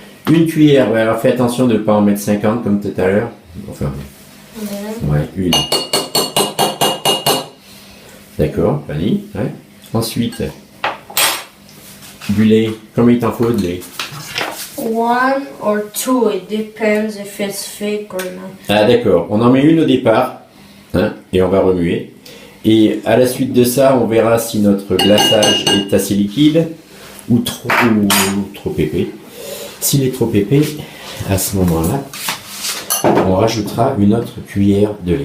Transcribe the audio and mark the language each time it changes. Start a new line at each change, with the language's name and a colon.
French: Une cuillère, ouais, alors fais attention de ne pas en mettre 50 comme tout à l'heure. Enfin, ouais, une. D'accord, vanille, ouais. Ensuite, du lait. Combien il t'en faut de lait?
English: 1 or 2, it depends if it's fake or not.
French: Ah d'accord, on en met une au départ, hein, et on va remuer. Et à la suite de ça, on verra si notre glaçage est assez liquide ou trop épais. S'il est trop épais, à ce moment-là, on rajoutera une autre cuillère de lait.